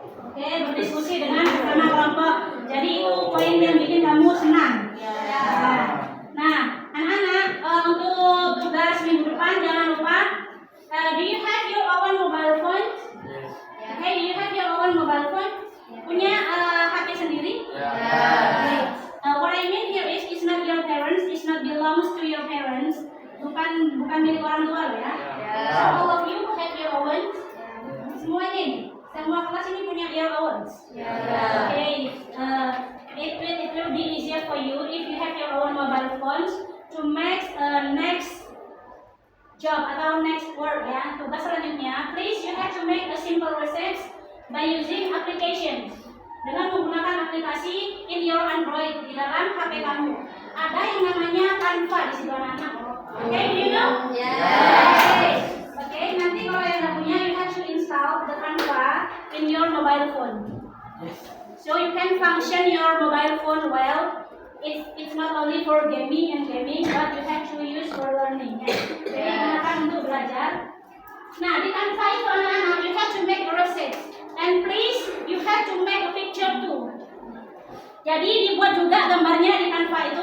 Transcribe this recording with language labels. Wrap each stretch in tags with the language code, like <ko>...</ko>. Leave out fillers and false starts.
<id>Oke, berdiskusi dengan bersama kelompok. Jadi itu poin yang bikin kamu senang. Nah, anak-anak, untuk tugas minggu depan jangan lupa.</id> <en>Do you have your own mobile phone? Okay, do you have your own mobile phone?</en> <id>Punya HP sendiri?</id> <en>Okay. What I mean here is, it's not your parents, it's not belongs to your parents.</en> <id>Bukan milik orang tua ya.</id> <en>So all of you have your own.</en> <id>Semuanya nih, semua kelas ini punya</id> <en>your own. Okay. It will be easier for you if you have your own mobile phones to make next job atau next work ya.</en> <id>Tugas selanjutnya,</id> <en>please you have to make a simple recipes by using applications.</en> <id>Dengan menggunakan aplikasi</id> <en>in your Android</en> <id>di dalam HP kamu. Ada yang namanya Canva di situ anak-anak.</id> <en>Okay, do you know? Yes. Okay,</en> <id>nanti kalau yang nggak punya,</id> <en>you have to install the Canva in your mobile phone. So you can function your mobile phone well. It's not only for gaming, but you have to use for learning. Ya.</en> <id>Jadi gunakan untuk belajar. Nah, di Canva itu anak-anak,</id> <en>you have to make a receipt. And please, you have to make a picture too.</en> <id>Jadi dibuat juga gambarnya di Canva itu.</id>